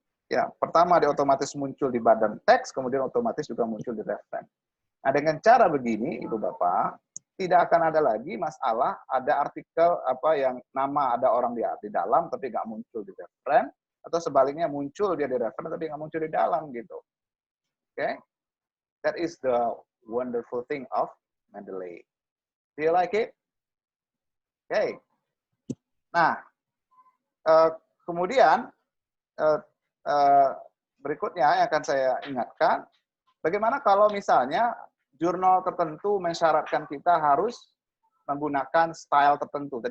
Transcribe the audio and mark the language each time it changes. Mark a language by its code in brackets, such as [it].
[id] Ya, pertama dia otomatis muncul di badan teks, kemudian otomatis juga muncul di reference. Nah, dengan cara begini, Ibu Bapak, tidak akan ada lagi masalah ada artikel apa yang nama ada orang di dalam tapi nggak muncul di reference, atau sebaliknya muncul dia di reference tapi nggak muncul di dalam gitu. Oke, okay? [en] That is the wonderful thing of Mendeley. Do you like it? Oke. Okay. [id] Nah, kemudian berikutnya yang akan saya ingatkan, bagaimana kalau misalnya jurnal tertentu mensyaratkan kita harus menggunakan style tertentu.